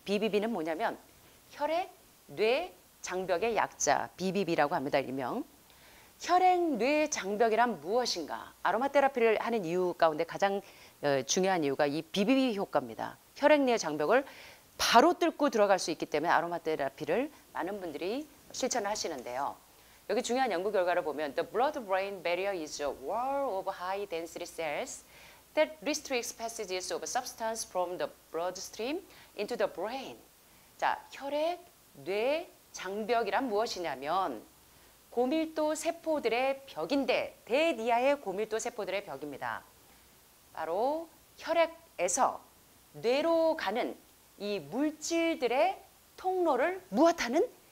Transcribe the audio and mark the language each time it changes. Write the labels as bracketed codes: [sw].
[ko] BBB는 뭐냐면 혈액, 뇌, 장벽의 약자 BBB라고 합니다. 일명. 혈액, 뇌, 장벽이란 무엇인가? 아로마 테라피를 하는 이유 가운데 가장 중요한 이유가 이 BBB 효과입니다. 혈액, 뇌, 장벽을 바로 뚫고 들어갈 수 있기 때문에 아로마 테라피를 많은 분들이 실천을 하시는데요. 여기 중요한 연구 결과를 보면 [en] The blood-brain barrier is a wall of high-density cells that restricts passages of substance from the bloodstream into the brain. [ko] 자, 혈액, 뇌, 장벽이란 무엇이냐면 고밀도 세포들의 벽인데, 대니아의 고밀도 세포들의 벽입니다. 바로 혈액에서 뇌로 가는 이 물질들의 통로를 무엇하는?